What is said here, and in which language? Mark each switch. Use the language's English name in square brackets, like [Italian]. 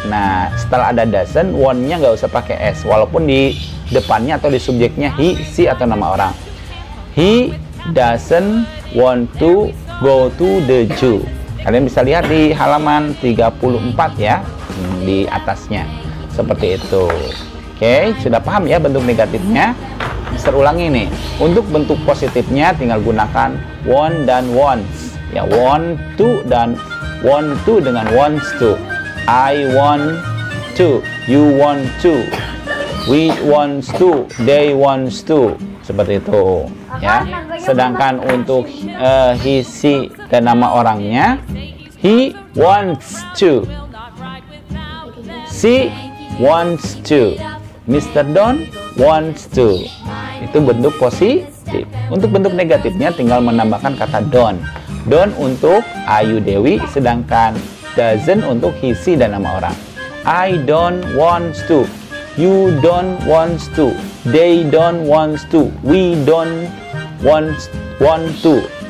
[Indonesian] Nah, setelah ada doesn't, want-nya nggak usah pakai s, walaupun di depannya atau di subjeknya he, she atau nama orang. [English] He doesn't want to go to the zoo. [Indonesian] Kalian bisa lihat di halaman 34 ya, di atasnya seperti itu. Oke, sudah paham ya bentuk negatifnya? Mister ulangi nih. Untuk bentuk positifnya tinggal gunakan want dan wants ya, want to dan want to dengan wants to. [English] I want to, you want to, we wants to, they wants to, [Indonesian] seperti itu ya. Sedangkan untuk he, she dan nama orangnya, [English] he wants to, she wants to, [Indonesian] Mr. [English] Don wants to. [Indonesian] Itu bentuk positif. Untuk bentuk negatifnya tinggal menambahkan kata don't. Don't untuk Ayu Dewi, sedangkan doesn't untuk he, she dan nama orang. [English] I don't want to, you don't want to, they don't want to, we don't want to.